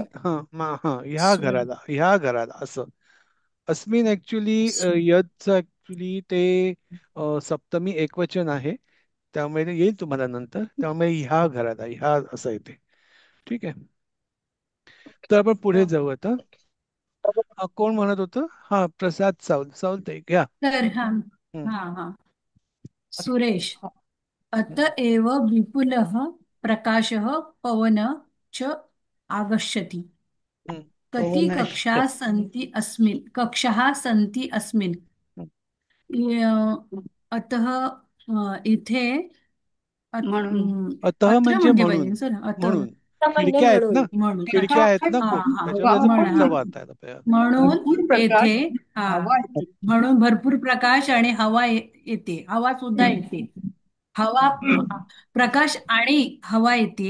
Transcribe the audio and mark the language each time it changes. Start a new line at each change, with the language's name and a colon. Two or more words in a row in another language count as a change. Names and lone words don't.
Marathi: अस्मिन, हा, ह्या घराला, ह्या घराला असं. अस्मिन ऍक्च्युली यदचं ऍक्च्युली ते सप्तमी एकवचन आहे, त्यामुळे ते येईल तुम्हाला नंतर. त्यामुळे ह्या घराला, ह्या असं येते. ठीक आहे. तर आपण पुढे जाऊ आता. कोण म्हणत होतं? हा, प्रसाद सावंत घ्या. तर हा हम्म, हा हा सुरेश.
Sanskrit: अतएव विपुलः प्रकाशः पवन च आगच्छति. हम्म, कति कक्षाः सन्ति अस्मिन्. हम्म.
Marathi: अतः इथे म्हणून अतः अत्र म्हणजे म्हणजे म्हणून. पाहिजे सर. अतः म्हणून खिडक्या आहेत ना, म्हणून खिडक्या आहेत ना हा खूप, हा त्याच्यामुळे असं म्हणून पुढचं हा वाचता आलं पाहिजे. म्हणून भरपूर प्रकाश येथे हा हवा येते. म्हणून भरपूर प्रकाश आणि हवा येते. हवा सुद्धा येते. हवा प्रकाश आणि हवा येते.